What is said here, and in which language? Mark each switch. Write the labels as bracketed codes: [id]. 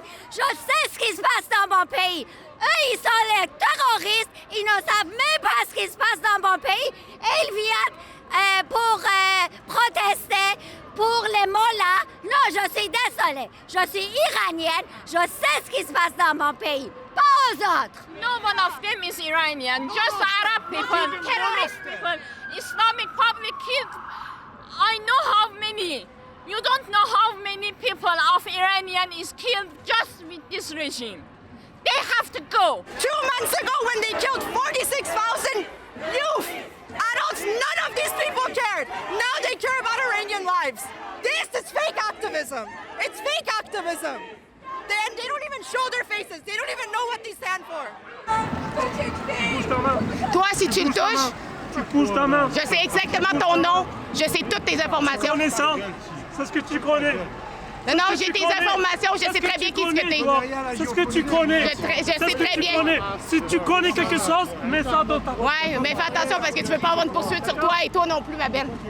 [fr] Je sais ce qui se passe dans mon pays. Eux, ils sont les terroristes. Ils ne savent même pas ce qui se passe dans mon pays. Et ils viennent pour protester pour les mollahs. Non, je suis désolée. Je suis iranienne. Je sais ce qui se passe dans mon pays. Pas aux autres. [en] No one of them is Iranian. Just Arab people, terrorist people, Islamic public kids. I know how many. You don't know how many people of Iranian is killed just with this regime. They have to go. 2 months ago when they killed 46,000 youth, adults, none of these people cared. Now they care about Iranian lives. This is fake activism. It's fake activism. They don't even show their faces. They don't even know what they stand for. [fr] Toi, si tu le touches, tu pousses ta main. Je sais exactement ton nom. Je sais toutes tes informations. Tu connais ça? C'est ce que tu connais. Non, j'ai tes informations, je sais très bien qui ce que t'es. C'est ce que tu connais. Je sais très bien. Si tu connais quelque chose, mets ça dans ta... Ouais, mais fais attention parce que tu veux pas avoir une poursuite sur toi et toi non plus, ma belle.